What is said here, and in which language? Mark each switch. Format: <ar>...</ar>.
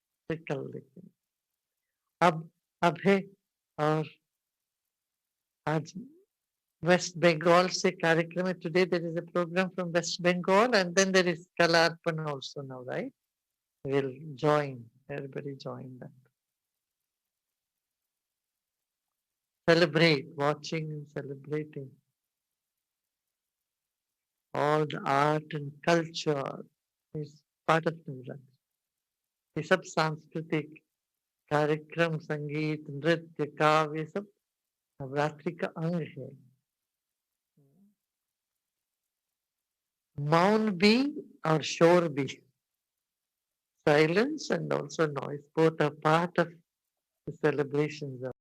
<hi>कल लेकिन अब है। और आज वेस्ट बंगाल से कार्यक्रम है।</hi> <en>Today there is a programme from West Bengal and then there is Kalarpan also now, right? We'll join, everybody join that. Celebrate, watching and celebrating. all the art and culture is part of Navratri.</en> <hi>ये सब सांस्कृतिक कार्यक्रम, संगीत, नृत्य, काव्य, ये सब नवरात्रि का अंग है। मौन भी और शोर भी,</hi> <en>silence and also noise, both are part of the celebrations</en>